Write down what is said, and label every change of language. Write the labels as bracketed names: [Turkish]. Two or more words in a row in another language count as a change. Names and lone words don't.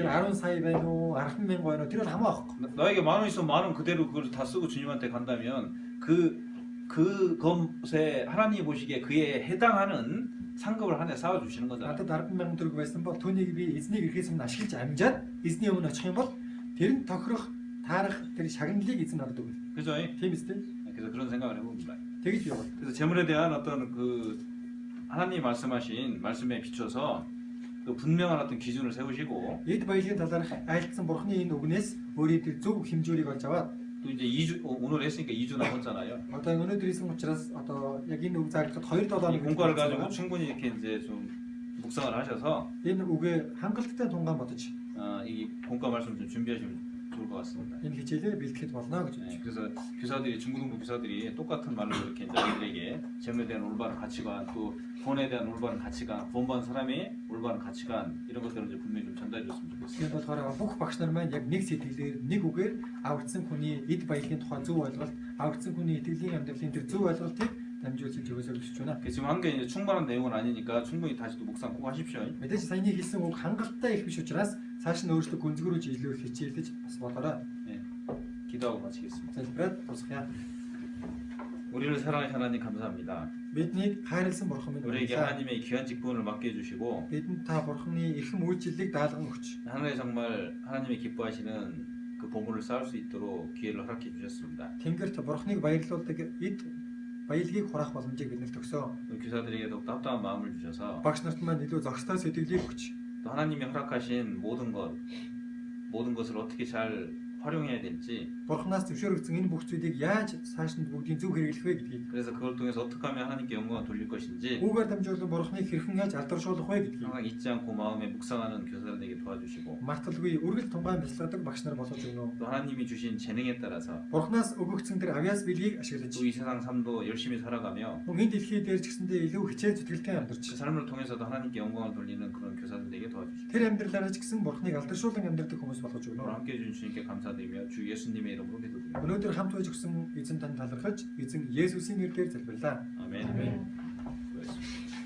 [Mongolian] Тэр 10 сая байна уу, 10 мянган байна уу? Тэр бол хамаахгүй. [Korean] 너에게 10,000원 있으면 10,000원 그대로 그걸 다 쓰고 주님한테 간다면 그것에 하나님이 보시기에 그에 해당하는 상급을 하나 쌓아 주시는 거잖아요. [Mongolian] Надад 10 мянган төгрөг байсан бол түүнийг би эзнийг ирэхээс өмнө ашиглаж амжаад эзний өмнө очих юм бол тэр нь тохирох таарах тэр шагналыг эзэн надад өгнө. [Korean] 그죠? [Mongolian] Тийм үстэй. [Korean] 그래서 그런 생각을 해봅니다. [Mongolian] Тэгж яваа. [Korean] 그래서 재물에 대한 어떤 그 하나님 말씀하신 말씀에 비춰서 그 분명한 어떤 기준을 세우시고 [Mongolian] Эд баялагын талаарх айлтсан бурхны энэ үгнээс өөрийн тэр зөв хэмжүүрийг олж аваад [Korean] 또 이제 2주 오늘 했으니까 2주 남았잖아요. [Mongolian] одоо өнөөдөр хийсэн учраас одоо яг энэ үг заагдахад 2-7 [Korean] 이 [Mongolian] хоног [Korean] 공과를 가지고 충분히 이렇게 이제 좀 묵상을 하셔서 [Mongolian] энэ үгээ хангалттай тунгаан бодож [Korean] 이 공과 말씀 좀 준비하시면 좋을 것 같습니다. [Mongolian] энэ хичээлээр бэлтгэхэд болно гэж [Korean] 네, [Mongolian] бодож. [Korean] 그래서 교사들이 중고등부 교사들이 똑같은 말로 이렇게 이제 아이들에게 재물에 대한 올바른 가치관 또 돈에 대한 올바른 가치관 돈 번 사람이 올바른 가치관 이런 것들을 이제 분명히 좀 전달해 줬으면 좋겠습니다. [Mongolian] Тэгээд болохоор бүх багш нар маань яг нэг сэтгэлээр нэг үгээр авагдсан хүний эд баялагын тухай зөв ойлголт, авагдсан хүний итгэлийн амьдралын тэр зөв ойлголтыг дамжуулж өгөөсэй гэж байна. [Korean] 지금 한 게 이제 충분한 내용은 아니니까 충분히 다시 또 묵상 꼭 하십시오. [Mongolian] Мэдээж саяны хэлсэн үг хангалттай их биш учраас цааш нь өөрчлөлт гүнзгөрүүлж илүү их хичээлдэж бас болоорой. [Korean] 네, 기도하고 마치겠습니다. [Mongolian] Залбираад тусгая. [Korean] 우리를 사랑하신 하나님 감사합니다. [Mongolian] Биднийг хайрлсан бурхан минь [Korean] 우리에게 [Mongolian] баярлалаа. [Korean] 하나님의 귀한 직분을 맡겨 주시고 [Mongolian] Бидэнд та бурханы эрхэм үйлчлэлийг даалган өгч. [Korean] 하늘에 정말 하나님이 기뻐하시는 그 보물을 쌓을 수 있도록 기회를 허락해 주셨습니다. [Mongolian] Тэнгэрт бурханыг баярлуулдаг эд баялагийг хураах боломжийг бидэнд өгсөн. [Korean] 우리 교사들에게 더욱 따뜻한 마음을 주셔서 [Mongolian] Багш нарт маань илүү зохистой сэтгэлийг өгч. [Korean] 또 하나님이 허락하신 모든 것을 어떻게 잘 활용해야 될지 [Mongolian] Бурханаас зөвшөөрөгдсөн энэ бүх зүйлийг яаж цааш нь бүгдийг зөв хэрэглэх вэ гэдгийг. [Korean] 그래서 그걸 통해서 어떻게 하면 하나님께 영광을 돌릴 것인지 [Mongolian] Үүгээр дамжуулан бурханыг хэрхэн яаж алдаршуулах вэ гэдгийг. [Korean] 항상 잊지 않고 마음에 묵상하는 교사들에게 도와주시고 [Mongolian] Марталгүй үргэлж тунгаан бясалгадаг багш нар болгож өгнө. [Korean] 또 하나님이 주신 재능에 따라서 [Mongolian] Бурханаас өгөгдсөн тэр авяас билгийг ашиглаж [Korean] 또 이 세상 삶도 열심히 살아가며 [Mongolian] мөн энэ дэлхий дээр ч гэсэндээ илүү хичээл зүтгэлтэй [Korean] 그 [Mongolian] амьдарч. [Korean] 삶을 통해서도 하나님께 영광을 돌리는 그런 교사들에게 도와주시고 [Mongolian] Тэр амьдралаараа ч гэсэн бурханыг алдаршуулан амьдардаг хүмүүс болгож [Korean] 오늘 [Mongolian] өгнө. [Korean] 함께 해주신 주님께 감사드리며 주 예수님의 이름으로 기도드립니다. [Mongolian] Өнөөдөр хамт байж өгсөн эзэн танд талархаж эзэн Есүсийн нэрээр залбирлаа. [Korean] 아멘. 수고하셨습니다.